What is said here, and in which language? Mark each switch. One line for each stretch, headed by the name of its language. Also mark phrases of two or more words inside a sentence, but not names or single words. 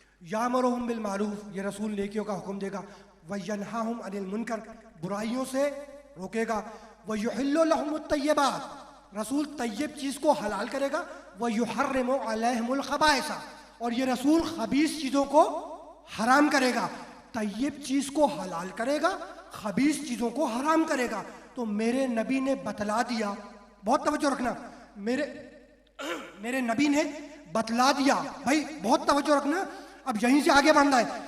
Arabic: يأمرهم بالمعروف,
Hindi: ये रसूल नेकियों का हुक्म देगा,
Arabic: وينهاهم عن المنكر,
Hindi: बुराइयों से रोकेगा,
Arabic: ويحل لهم الطيبات,
Hindi: रसूल तय्यब चीज़ को हलाल करेगा,
Arabic: ويحرم عليهم الخبائث,
Hindi: और ये रसूल खबीस चीज़ों को हराम करेगा। तय्यब चीज़ को हलाल करेगा, खबीस चीज़ों को हराम करेगा। तो मेरे नबी ने बतला दिया, बहुत तवज्जो रखना, मेरे नबी ने बतला दिया, भाई बहुत तवज्जो रखना, अब यहीं से आगे बढ़ना है।